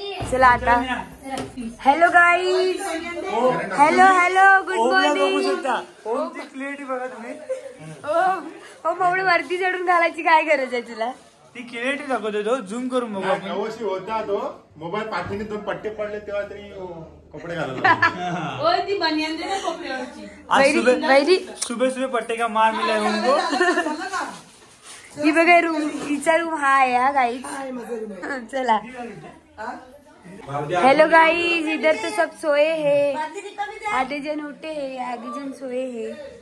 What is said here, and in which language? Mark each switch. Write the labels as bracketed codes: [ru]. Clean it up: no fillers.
[mr] चला आता hello guys, hello good morning. बघा तुम्ही हो मग वरती चढून घालायची काय गरज आहे तुला. ती क्लिअरिटी दाखवतो तो, झूम करून बघू आपण. होता तो मोबाईल पाठीने 2 पट्टे पडले तेव्हा तरी [hi] सुबह सुबह पट्टे का मार मिला है उनको. [mr] ही बघा रूम, हिचा रूम हा आहे हा गाईज. चला [hi] हेलो गाइस, इधर तो सब सोए हैं, आधे जन उठे हैं, आधे जन सोए हैं.